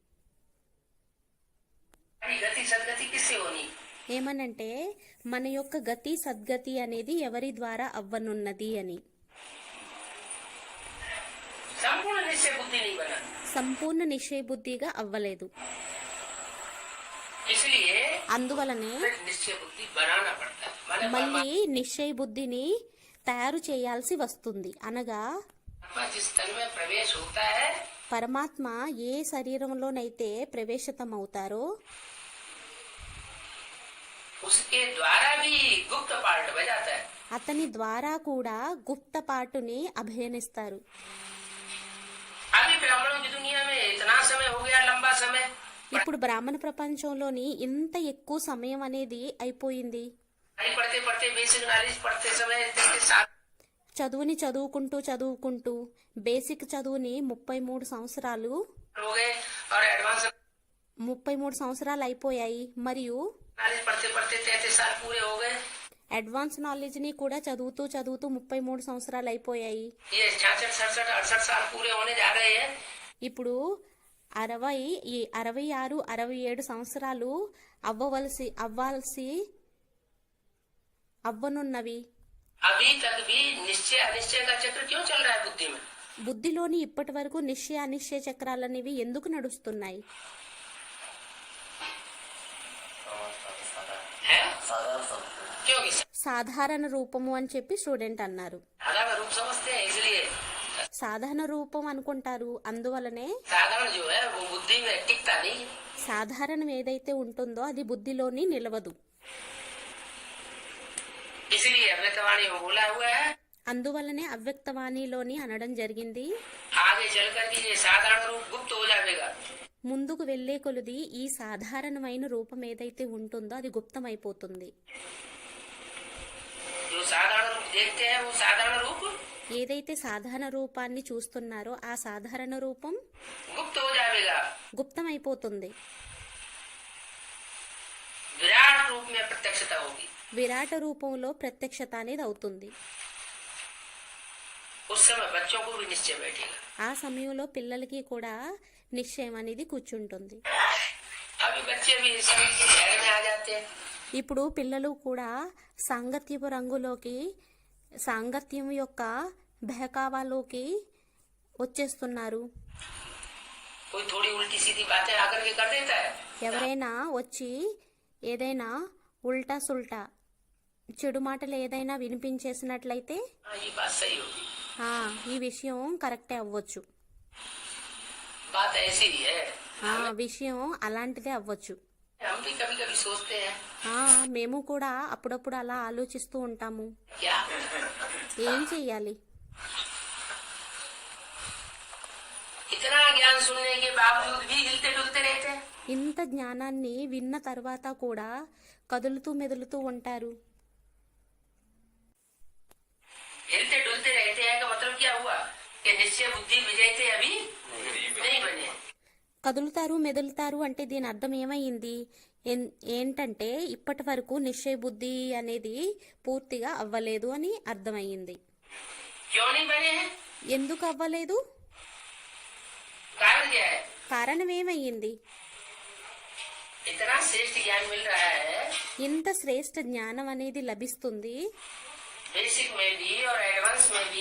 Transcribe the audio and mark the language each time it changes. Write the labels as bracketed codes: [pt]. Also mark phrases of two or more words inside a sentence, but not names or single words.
[hi] गति सदगति किससे होनी? [te] ఏమనంటే మన యొక్క గతి సద్గతి అనేది ఎవరి ద్వారా అవ్వనున్నది అని. [hi] संपूर्ण निश्चय बुद्धि नहीं बना। [te] సంపూర్ణ నిశ్చయ బుద్ధిగా అవ్వలేదు. [hi] इसलिए [te] అందువలనే [hi] फिर निश्चय बुद्धि बनाना पड़ता है। माने [te] మళ్ళీ నిశ్చయ బుద్ధిని తయారు చేయాల్సి వస్తుంది. అనగా [hi] परमात्मा जिस तन में प्रवेश होता है [te] పరమాత్మ ఏ శరీరంలోనైతే ప్రవేశితమవుతారో [hi] उसके द्वारा भी गुप्त पार्ट बजाता है। [te] అతని ద్వారా కూడా గుప్త పాటుని అభినయిస్తారు. [hi] अभी ब्राह्मणों की दुनिया में इतना समय हो गया, लंबा समय, [te] ఇప్పుడు బ్రాహ్మణ ప్రపంచంలోని ఇంత ఎక్కువ సమయం అనేది అయిపోయింది. [hi] पढ़ते पढ़ते [en] basic knowledge [hi] पढ़ते समय इतने साल [te] చదువుని చదువుకుంటూ బేసిక్ చదువుని 33 సంవత్సరాలు [hi] हो गए और एडवांस [te] 33 సంవత్సరాలు అయిపోయాయి. మరియు [hi] नॉलेज पढ़ते पढ़ते 33 साल पूरे हो गए। [en] advance knowledge [te] ని కూడా చదువుతూ 33 సంవత్సరాలు అయిపోయాయి. [hi] ये 66, 67, 68 साल पूरे होने जा रहे हैं। [te] ఇప్పుడు 66, 67 సంవత్సరాలు అవ్వనున్నవి. [hi] अभी तक भी निश्चय अनिश्चय का चक्र क्यों चल रहा है बुद्धि में? [te] బుద్ధిలోని ఇప్పటి వరకు నిశ్చయ అనిశ్చయ చక్రాలనేవి ఎందుకు నడుస్తున్నాయి? [hi] है क्योंकि [te] సాధారణ రూపము అని చెప్పి స్టూడెంట్ అన్నారు. [hi] साधारण रूप समझते हैं, इसलिए [te] సాధారణ రూపం అనుకుంటారు. అందువలనే [hi] साधारण जो है वो बुद्धि में टिकता नहीं है। [te] సాధారణం ఏదైతే ఉంటుందో అది బుద్ధిలోని నిలవదు. [hi] इसलिए अमृतवाणी में बोला हुआ है, [te] అందువలనే అవ్యక్తవాణిలోని అనడం జరిగింది, [hi] आगे चल करके ये साधारण रूप गुप्त हो जाएगा। [te] ముందుకు వెళ్లే కొలది ఈ సాధారణమైన రూపం ఏదైతే ఉంటుందో అది గుప్తమైపోతుంది. [hi] जो साधारण रूप देखते हैं वो साधारण रूप [te] ఏదైతే సాధారణ రూపాన్ని చూస్తున్నారో ఆ సాధారణ రూపం [hi] गुप्त हो जाएगा। [te] గుప్తమైపోతుంది. [hi] विराट रूप में प्रत्यक्षता होगी। [te] విరాట రూపంలో ప్రత్యక్షత అనేది అవుతుంది. [hi] उस समय बच्चों को भी निश्चय बैठेगा। [te] ఆ సమయంలో పిల్లలకి కూడా నిశ్చయం అనేది కూర్చుంటుంది. [hi] अभी बच्चे भी इस समय की ध्यान में आ जाते हैं। [te] ఇప్పుడు పిల్లలు కూడా సాంగత్యపు రంగులోకి, సాంగత్యం యొక్క బహకావాలోకి వచ్చేస్తున్నారు. [hi] कोई थोड़ी उल्टी सीधी बातें आकर के कर देता है, [te] ఎవరైనా వచ్చి ఏదైనా [hi] उल्टा सुल्टा [te] చెడు మాటలు ఏదైనా వినిపించేసినట్లయితే [hi] हाँ ये बात सही होगी। [te] ఈ విషయం కరెక్టే అవ్వచ్చు. [hi] बात ऐसी ही है। [te] విషయం అలాంటిదే అవ్వచ్చు. [hi] हम भी कभी कभी सोचते हैं [te] మేము కూడా అప్పుడప్పుడు అలా ఆలోచిస్తూ ఉంటాము. [hi] क्या [te] ఏం చెయ్యాలి? [hi] इतना ज्ञान सुनने के बावजूद भी हिलते डुलते रहते हैं। [te] ఇంత జ్ఞానాన్ని విన్న తర్వాత కూడా కదులుతూ మెదులుతూ ఉంటారు. [hi] हिलते डुलते रहते हैं का मतलब क्या हुआ कि निश्चय बुद्धि विजयते अभी नहीं बने। [te] కదులుతారు మెదులుతారు అంటే దీని అర్థం ఏమైంది? ఏంటంటే ఇప్పటి వరకు నిశ్చయ బుద్ధి అనేది పూర్తిగా అవ్వలేదు అని అర్థమయ్యింది. [hi] क्यों नहीं बने हैं? [te] ఎందుకు అవ్వలేదు? [hi] कारण क्या है? [te] కారణం ఏమయ్యింది? [hi] इतना श्रेष्ठ ज्ञान मिल रहा है, [te] ఇంత శ్రేష్ఠ జ్ఞానం అనేది లభిస్తుంది. [hi] बेसिक में भी और एडवांस में भी,